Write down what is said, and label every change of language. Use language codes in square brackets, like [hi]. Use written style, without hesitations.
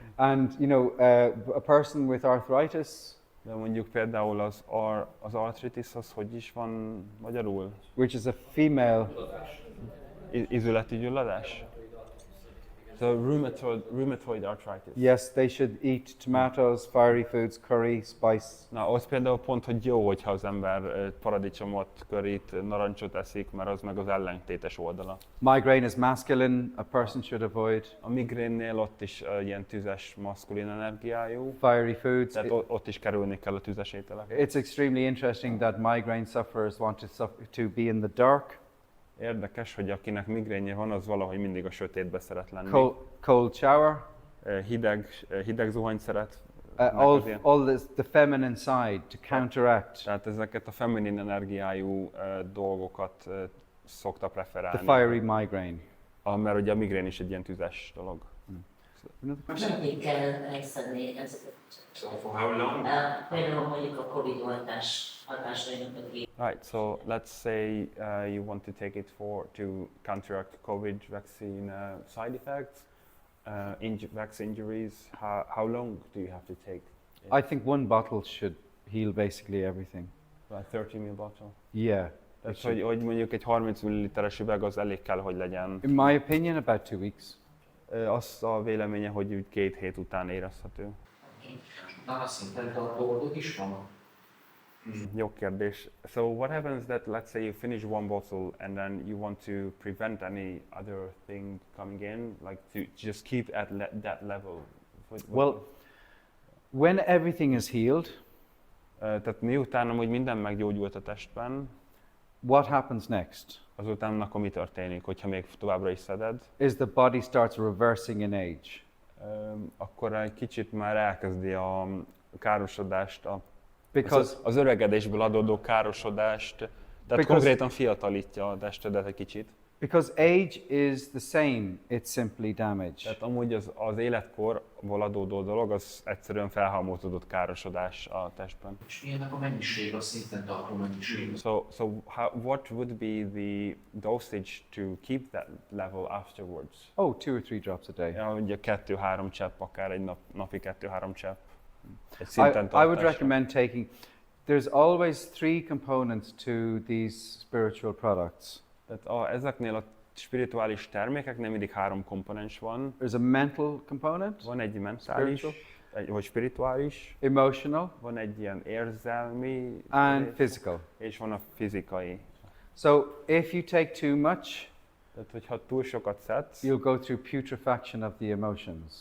[en] And you know, a person with arthritis, [hu] De mondjuk például az arthritis az hogy is van magyarul? [en] which is a female. [hu] Izületi gyulladás? [en] So rheumatoid arthritis. Yes, they should eat tomatoes, fiery foods, curry, spice. [hu] Na, az például pont, hogy jó, hogyha az ember paradicsomot, curryt, narancsot eszik, mert az meg az ellentétes oldala. [en] Migraine is masculine. A person should avoid [hu] A migrénnél ott is ilyen tüzes, maszkulin energiájú, [en] fiery foods. [hu] tehát ott is kerülni kell a tüzes ételek. [en] It's extremely interesting that migraine sufferers want to be in the dark. [hu] Érdekes, hogy akinek migrénje van, az valahogy mindig a sötétbe szeret lenni. [en] Cold shower. [hu] Hideg zuhanyt szeret. [en] All the feminine side to counteract [hu] Tehát ezeket a feminin energiájú dolgokat szokta preferálni. [en] the fiery migraine. [hu] Mert ugye a migrén is egy ilyen tüzes dolog. [en] Another question? [hu] Meddig kell megszedni ezeket? [en] So for how long? [hu] Például mondjuk a Covid hatásainak a [en] Right, so let's say you want to take it to counteract COVID vaccine side effects, vaccine injuries. How long do you have to take it? I think one bottle should heal basically everything. About 30 ml bottle. Yeah. [hu] Tehát, hogy mondjuk egy 30 ml-es üveg az elég kell, hogy legyen. [en] In my opinion, about 2 weeks. [hu] Az a véleménye, hogy úgy 2 hét után érezhető. Utána szinten tartó oldók is van. Jó kérdés. [en] So what happens that let's say you finish one bottle and then you want to prevent any other thing coming in, like to just keep at that level? Well, when everything is healed, [hu] tehát miután amúgy minden meggyógyult a testben, [en] what happens next? [hu] azután akkor mi történik, hogyha még továbbra is szeded? [en] Is the body starts reversing in age. [hu] Akkor egy kicsit már elkezdi a károsodást, [en] Because [hu] az öregedésből adódó károsodást, tehát konkrétan fiatalítja a testedet egy kicsit. [en] Because age is the same, it's simply damage. [hu] Tehát amúgy az életkorból adódó dolog, az egyszerűen felhalmozódott károsodás a testben. És milyennek a mennyiség, a szinten tartó mennyiség? [en] So what would be the dosage to keep that level afterwards? Oh, 2 or 3 drops a day. [hu] Ja, ugye 2-3 csepp, akár egy napi 2-3 csepp. Egy [en] I [hu] szinten [en] would [hu] tartásra. [en] recommend taking. There's always 3 components to these spiritual products. [hu] Tehát ezeknél a spirituális termékeknél mindig 3 komponens van. [en] There's a mental component, [hu] Van egy mentális, vagy spirituális, [en] emotional, [hu] van egy ilyen érzelmi, [en] and physical. [hu] és van a fizikai. [en] So if you take too much, [hu] Tehát, hogyha túl sokat szedsz, [en] you'll go through putrefaction of the emotions.